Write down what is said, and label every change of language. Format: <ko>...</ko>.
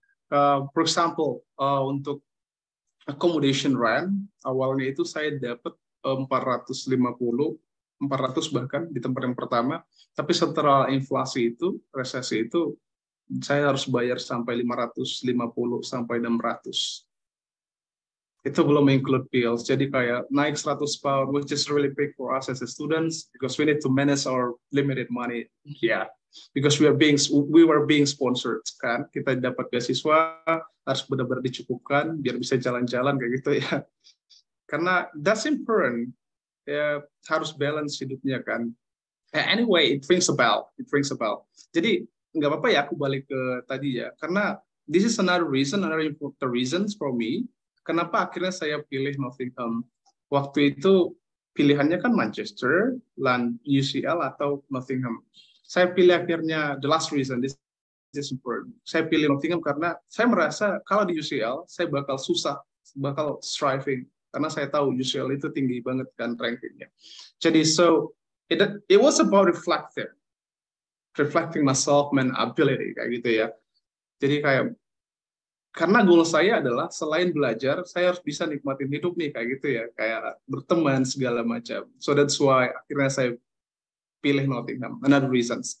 <en>For example,</en> <id>untuk accommodation rent, awalnya itu saya dapat 450 400 bahkan di tempat yang pertama. Tapi setelah inflasi itu, resesi itu, saya harus bayar sampai 550 sampai 600. Itu belum include bills. Jadi kayak naik 100 pound,</id> <en>which is really big for us as a students because we need to manage our limited money. Yeah, because we were being sponsored kan.</en> <id>Kita dapat beasiswa harus benar-benar dicukupkan biar bisa jalan-jalan kayak gitu ya. Karena</id> <en>that's important.</en> <id>Ya, harus balance hidupnya kan.</id> <en>Anyway, it rings a bell.</en> <id>Jadi nggak apa-apa ya aku balik ke tadi ya. Karena</id> <en>this is another important reasons for me.</en> <id>Kenapa akhirnya saya pilih Nottingham? Waktu itu pilihannya kan Manchester, UCL atau Nottingham. Saya pilih akhirnya</id> <en>the last reason, this is important.</en> <id>Saya pilih Nottingham karena saya merasa kalau di UCL saya bakal susah, bakal striving karena saya tahu UCL itu tinggi banget kan rankingnya. Jadi</id> <en>so it was about reflecting myself and ability</en> <id>kayak gitu ya. Jadi kayak karena goal saya adalah selain belajar, saya harus bisa nikmatin hidup nih kayak gitu ya, kayak berteman segala macam.</id> <en>So that's why</en> <id>akhirnya saya pilih Nottingham.</id> <en>Another reasons.</en>